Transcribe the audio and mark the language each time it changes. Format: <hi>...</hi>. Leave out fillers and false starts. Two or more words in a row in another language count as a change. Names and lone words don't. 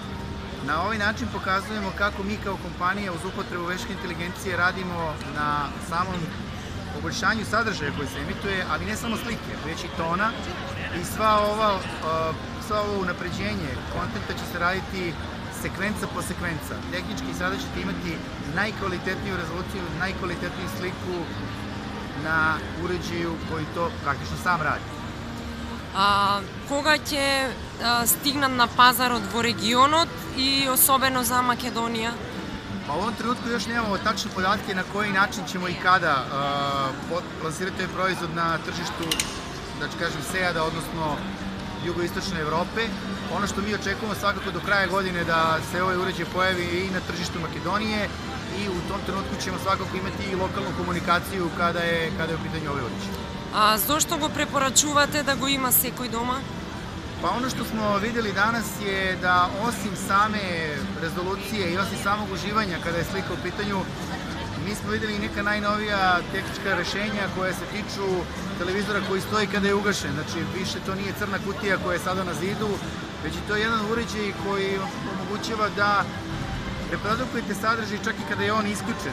<sr>Na ovaj način pokazujemo kako mi kao kompanija uz upotrebu veštačke inteligencije radimo na samom poboljšanju sadržaja koji se emituje, ali ne samo slike, već i tona, i sva ovo unapređenje kontenta će se raditi sekvenca po sekvenca. Tehnički sada ćete imati najkvalitetniju rezoluciju, najkvalitetniju sliku na uređaju koji to praktično sam radi.</sr> <mk>Кога ќе стигнат на пазарот во регионот и особено за Македонија?</mk> <sr>U ovom trenutku još nemamo tačne podatke na koji način ćemo i kada plasirati ovaj proizvod na tržištu, da ću kažem, SEAD-a, odnosno jugoistočne Evrope. Ono što mi očekujemo svakako do kraja godine da se ovaj uređaj pojavi i na tržištu Makedonije i u tom trenutku ćemo svakako imati i lokalnu komunikaciju kada je u pitanju ovaj uređaj.</sr> <mk>Зошто го препорачувате да го има секој дома?</mk> <sr>Pa ono što smo vidjeli danas je da osim same rezolucije i osim samog uživanja kada je slika u pitanju, mi smo vidjeli i neka najnovija tehnička rešenja koja se tiču televizora koji stoji kada je ugašen. Znači, više to nije crna kutija koja je sada na zidu, već je to jedan uređaj koji omogućava da reprodukujete sadržaj čak i kada je on isključen.</sr>